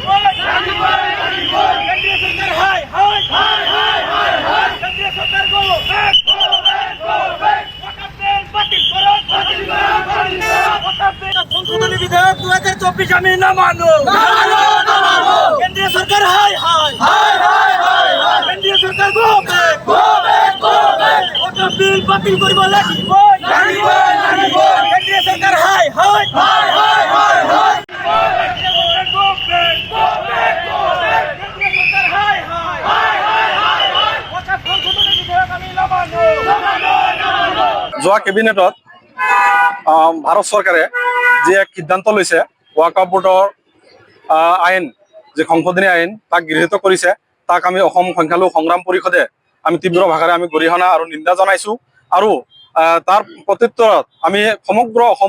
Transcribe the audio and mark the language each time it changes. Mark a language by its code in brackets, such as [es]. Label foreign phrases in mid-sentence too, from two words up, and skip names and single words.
[as] লাগিব কেন্দ্রীয় সরকার হাই হাই হাই হাই হাই হাই কেন্দ্রীয় সরকার [en] go back [as] ওয়াকফ বিল বাতিল করো ওয়াকফ বিল সংশোধনী বিধেয়ক 2024 আমি না মানো কেন্দ্রীয় সরকার হাই হাই হাই হাই হাই হাই কেন্দ্রীয় সরকার [en] go back [as] ওয়াকফ বিল বাতিল করিব লাগিব লাগিব লাগিব কেন্দ্রীয় সরকার হাই হাই হাই হাই হাই হাই যোৱা কেবিনেটত ভাৰত চৰকাৰে যি এক সিদ্ধান্ত লৈছে ৱাকফ বোৰ্ডৰ আইন যি সংশোধনী আইন তাক গৃহীত কৰিছে তাক আমি অসম সংখ্যালঘু সংগ্ৰাম পৰিষদে আমি তীব্ৰ ভাষাৰে আমি গৰিহণা আৰু নিন্দা জনাইছোঁ আৰু তাৰ প্ৰত্যুত্তৰত আমি সমগ্ৰ